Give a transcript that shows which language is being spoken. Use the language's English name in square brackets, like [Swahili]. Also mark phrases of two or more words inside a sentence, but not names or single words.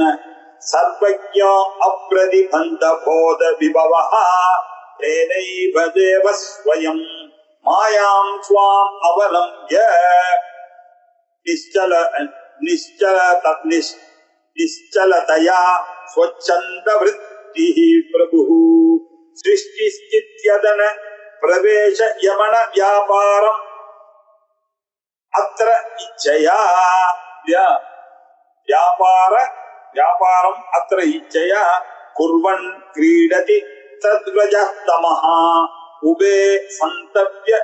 [Sanskrit] सर्वज्ञो अप्रतिबन्ध बोध विभवः तेनैव देव स्वयं मायां स्वां अवलम्ब्य நிश्चलतया स्वच्छंद वृत्ति प्रभु सृष्टि स्थित्यदन प्रवेश यमन व्यापारम अत्र इच्छया व्यापारम अत्र इच्छया कुर्वन् क्रीडति तद्वजः तमः उभे संतप्य